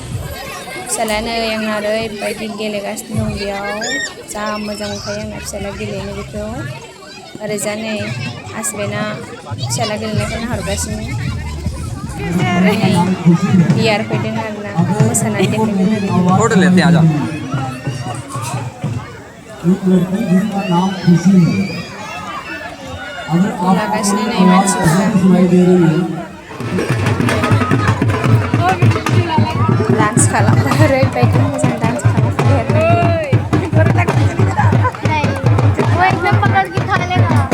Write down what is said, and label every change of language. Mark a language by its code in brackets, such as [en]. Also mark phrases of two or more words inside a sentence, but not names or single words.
[brx] फिसालाया नै आंना ओरैबायदि गेलेगासिनो दं बेयाव, जा मोजां मोनखायो आंना फिसाला गेलेनो बेखौ। ओरैजा नै हासबेन्डआ फिसाला गेलेनायखौ नाहरगासिनो। ओमफ्राय नै बियार फैदों आरोना, मोसानानै देखायगोन आरो बियो। [hi] फोटो लेते हैं आजा। एक लड़की जिसका नाम खुशी है। अगर फट' आपको [brx] लागासिनो [hi] कोई [brx] नै [hi] आवाज [brx] मानसिफोरा। [hi] ऐसी सुनाई दे रही है [brx] डान्स खालामबाय, ओरैबायदि मोजां डान्स खालामबाय आरोना बियो। [hi] वो एकदम पकड़ के खा लेगा।